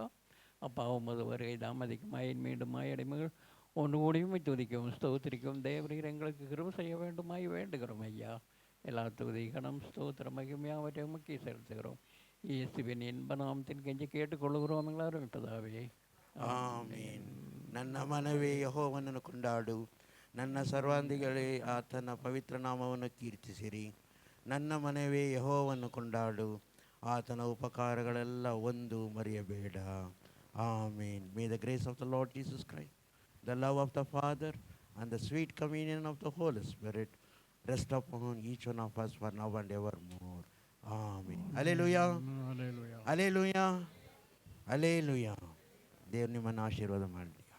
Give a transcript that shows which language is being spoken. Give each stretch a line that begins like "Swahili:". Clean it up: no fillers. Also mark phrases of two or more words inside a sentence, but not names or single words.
Tamil: அப்பா உமது வருகை தாமதிக்குமாய் மீண்டுமாய் அடிமைகள் ஒன்று கூடியுமை துதிக்கவும் ஸ்தோத்திரிக்கவும் தேவரீர் எங்களுக்கு கிருபை செய்ய வேண்டுமாய் வேண்டுகிறோம் ஐயா. எல்லா துதி கணம் ஸ்தோத்திர மகிமையாவற்றை உமக்கு செலுத்துகிறோம். இயேசுவின் இன்ப நாமத்தின் கெஞ்சி கேட்டுக்கொள்ளுகிறோம் எல்லாரும் இப்பதாவே.
Kannada: ಆಮೇನ್. ನನ್ನ ಮನವೇ ಯೆಹೋವನನ್ನು ಕೊಂಡಾಡು, ನನ್ನ ಸರ್ವಾಂಗಿಗಳೇ ಆತನ ಪವಿತ್ರ ನಾಮವನ್ನು ಕೀರ್ತಿಸಿರಿ. ನನ್ನ ಮನವೇ ಯೆಹೋವನನ್ನು ಕೊಂಡಾಡು, ಆತನ ಉಪಕಾರಗಳೆಲ್ಲ ಒಂದು ಮರೆಯಬೇಡ. ಆಮೇನ್.
English: May the grace of the Lord Jesus Christ, the love of the Father, and the sweet communion of the Holy Spirit rest upon each one of us for now and evermore. Amen. Hallelujah. Hallelujah. Hallelujah. Hallelujah.
Kannada: ದೇವ್ರು ನಿಮ್ಮನ್ನು ಆಶೀರ್ವಾದ ಮಾಡಲಿ.